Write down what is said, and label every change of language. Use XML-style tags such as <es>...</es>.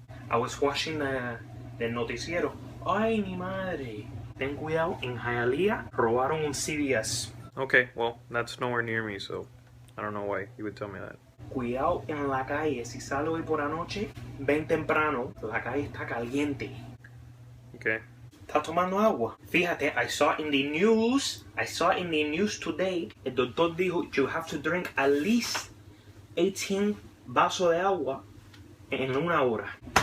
<en>I was watching el noticiero.</en> <es>Ay, mi madre. Ten cuidado, en Hialeah robaron un CVS.</es> <en>Okay, well, that's nowhere near me, so I don't know why you would tell me that.</en> <es>Cuidado en la calle. Si sale hoy por anoche, ven temprano. La calle está caliente.</es> <en>Okay.</en> <es>¿Estás tomando agua? Fíjate, I saw in the news today, el doctor dijo, you have to drink at least 18 vasos de agua en una hora.</es>